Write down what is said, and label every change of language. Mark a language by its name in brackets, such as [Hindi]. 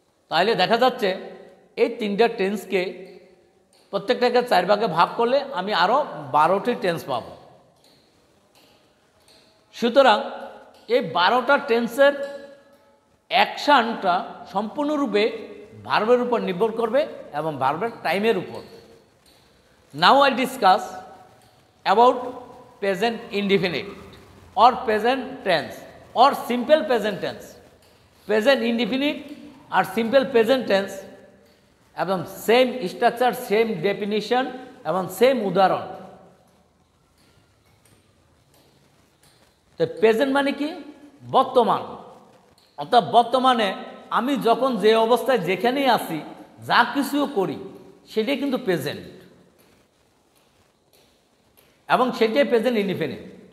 [Bangla] তাহলে দেখা যাচ্ছে এই তিনটা টেন্সকে প্রত্যেকটাকে 4 ভাগে ভাগ করলে আমি আরও 12টি টেন্স পাব। সুতরাং এই 12টা টেন্সের অ্যাকশানটা সম্পূর্ণরূপে ভার্বের উপর নির্ভর করবে এবং ভার্বের টাইমের উপর। [English] Now I discuss about present indefinite or present tense or simple present tense. Present indefinite or simple present tense এবং same structure, same definition এবং সেম উদাহরণ। [Bangla] তো প্রেজেন্ট মানে কি? বর্তমান। অর্থাৎ বর্তমানে আমি যখন যে অবস্থায় যেখানেই আছি, যা কিছুও করি, সেটাই কিন্তু প্রেজেন্ট এবং সেটাই প্রেজেন্ট ইনডিফিনিট।